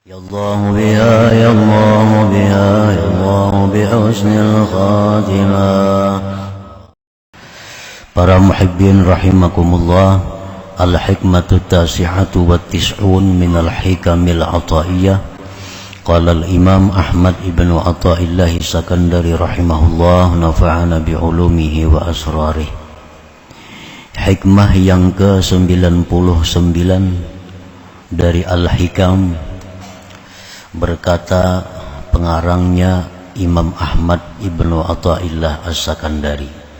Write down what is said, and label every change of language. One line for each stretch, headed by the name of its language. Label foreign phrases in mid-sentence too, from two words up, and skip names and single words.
Arabic: يا الله بها يا الله بها يا الله بحسن الخاتمة. Para محبين رحمكم الله، الحكمة التاسعة والتسعون من الحكم العطائية. قال الإمام أحمد بن عطاء الله السكندري رحمه الله، نفعنا بعلومه وأسراره.
Indonesian: Hikmah yang ke-99 dari Al-Hikam, berkata pengarangnya Imam Ahmad ibn Athaillah As-Sakandari,